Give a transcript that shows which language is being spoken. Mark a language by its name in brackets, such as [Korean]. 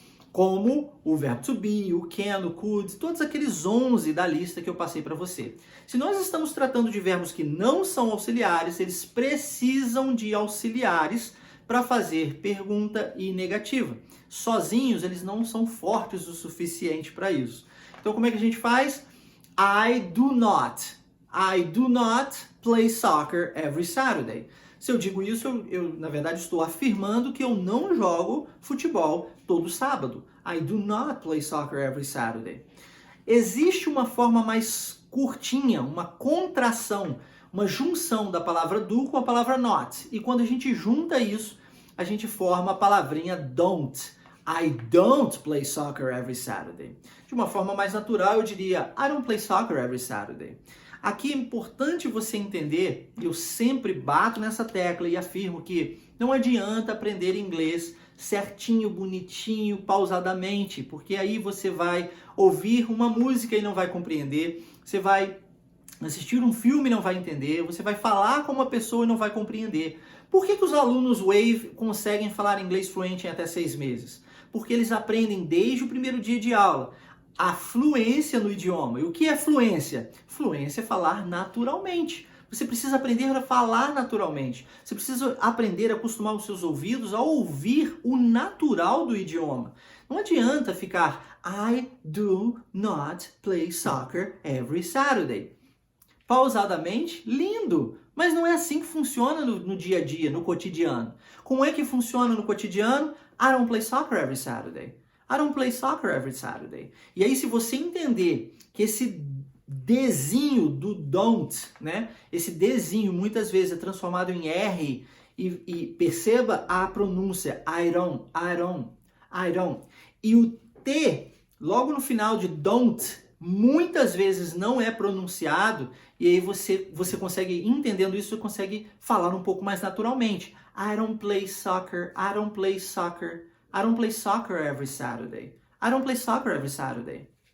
[Portuguese] Como o verbo to be, o can, o could, todos aqueles 11 da lista que eu passei para você. Se nós estamos tratando de verbos que não são auxiliares, eles precisam de auxiliares para fazer pergunta e negativa. Sozinhos, eles não são fortes o suficiente para isso. Então, como é que a gente faz? [English] I do not play soccer every Saturday. [Portuguese] Se eu digo isso, eu na verdade estou afirmando que eu não jogo futebol todo sábado. [English] I do not play soccer every Saturday. [Portuguese] Existe uma forma mais curtinha, uma contração, uma junção da palavra do com a palavra not. E quando a gente junta isso, a gente forma a palavrinha don't. [English] I don't play soccer every Saturday. [Portuguese] De uma forma mais natural, eu diria [English] I don't play soccer every Saturday. [Portuguese] Aqui é importante você entender, eu sempre bato nessa tecla e afirmo que não adianta aprender inglês certinho, bonitinho, pausadamente, porque aí você vai ouvir uma música e não vai compreender, você vai assistir um filme e não vai entender, você vai falar com uma pessoa e não vai compreender. Por que os alunos Wave conseguem falar inglês fluente em até 6 meses? Porque eles aprendem desde o primeiro dia de aula a fluência no idioma. E o que é fluência? Fluência é falar naturalmente. Você precisa aprender a falar naturalmente. Você precisa aprender a acostumar os seus ouvidos a ouvir o natural do idioma. Não adianta ficar [English] I do not play soccer every Saturday. [Portuguese] Pausadamente, lindo, mas não é assim que funciona no dia a dia, no cotidiano. Como é que funciona no cotidiano? [English] I don't play soccer every Saturday. I don't play soccer every Saturday. [Portuguese] E aí, se você entender que esse Dzinho do don't, né? Esse Dzinho muitas vezes é transformado em R e perceba a pronúncia [English] I don't. [Portuguese] E o T, logo no final de don't, muitas vezes não é pronunciado e aí você consegue, entendendo isso, você consegue falar um pouco mais naturalmente. [English] I don't play soccer, I don't play soccer. I don't play soccer every Saturday. I don't play soccer every Saturday.